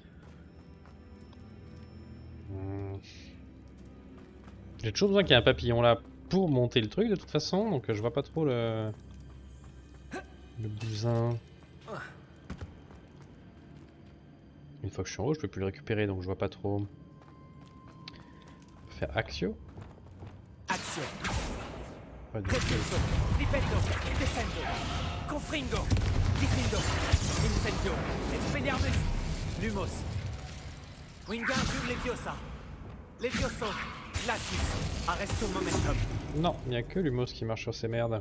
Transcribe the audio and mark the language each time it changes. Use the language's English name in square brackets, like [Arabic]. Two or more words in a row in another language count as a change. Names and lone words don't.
[French] J'ai toujours besoin qu'il y ait un papillon là pour monter le truc de toute façon, donc je vois pas trop le bousin. Une fois que je suis en haut, je peux plus le récupérer, donc je vois pas trop. On peut faire Axio. Action. Pas du tout. Repulso. Dipendo. Descendo. Confringo. Diffindo. Incendio. Expelliarmus. Lumos. Wingardium Leviosa. Levioso. Glacis. Arresto momentum. Non, il n'y a que Lumos qui marche sur ces merdes.